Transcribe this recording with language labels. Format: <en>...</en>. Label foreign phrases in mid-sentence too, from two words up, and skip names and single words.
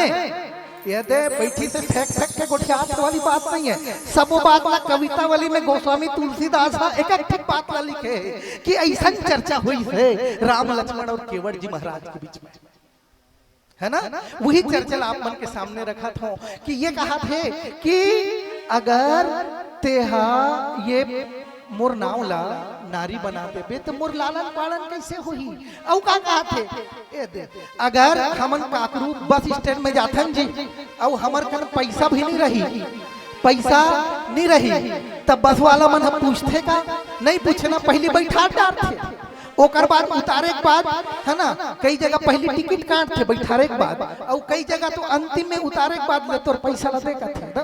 <hne>ये दे बैठी से फेंक फेंक के गोठियात वाली बात नहीं है, सब बात ना कवितावली में गोस्वामी तुलसीदास एक एक बात ला लिखे है कि ऐसा चर्चा हुई है राम लक्ष्मण और केवट जी महाराज के बीच में, है ना। वही चर्चा आप मन के सामने रखा था कि ये कहा थे कि अगर तेहा ये मोर नाव ला नारी बना देबे तो मोर लालन पालन कैसे होही? औ का कहा थे ए दे अगर हमन काकरू बस स्टैंड में जाथन जी और हमर कन पैसा भी नहीं रही पैसा नहीं रही तब बस वाला मन हम पूछते का नहीं पूछना, पहले बैठा डालते, ओकर बाद उतारे के बाद है ना, कई जगह पहले टिकट काटते बैठारे के बाद, और कई जगह तो अंतिम में उतारे के बाद ले तो पैसा लगे का थे।</hne>